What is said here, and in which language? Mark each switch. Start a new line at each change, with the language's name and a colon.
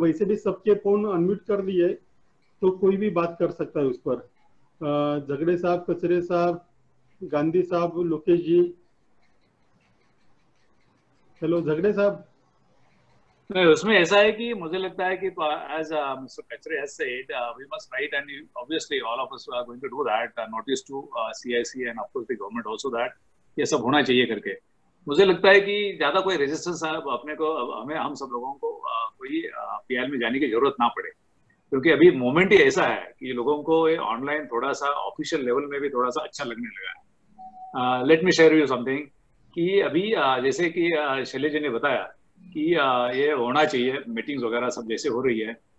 Hindi: वैसे भी सबके फोन अनम्यूट कर दिए तो कोई भी बात कर सकता है उस पर। झगड़े साहब, कचरे साहब, गांधी साहब, लोकेश जी। हेलो झगड़े साहब। नहीं, उसमें ऐसा है कि मुझे लगता है कि as Mr.
English: Kachre has said, we must write, and obviously all of us are going to do that, notice to CIC and of course the government also that
Hindi: ये सब होना चाहिए करके। मुझे लगता है कि ज्यादा कोई रेजिस्टेंस अपने को हमें हम सब लोगों को कोई PIL में जाने की जरूरत ना पड़े, क्योंकि अभी मोमेंट ही ऐसा है कि लोगों को ऑनलाइन थोड़ा सा ऑफिशियल लेवल में भी थोड़ा सा अच्छा लगने लगा है।
English: let me share you something
Hindi: कि अभी जैसे कि शैलेश जी ने बताया कि ये होना चाहिए, मीटिंग्स वगैरह सब जैसे हो रही है।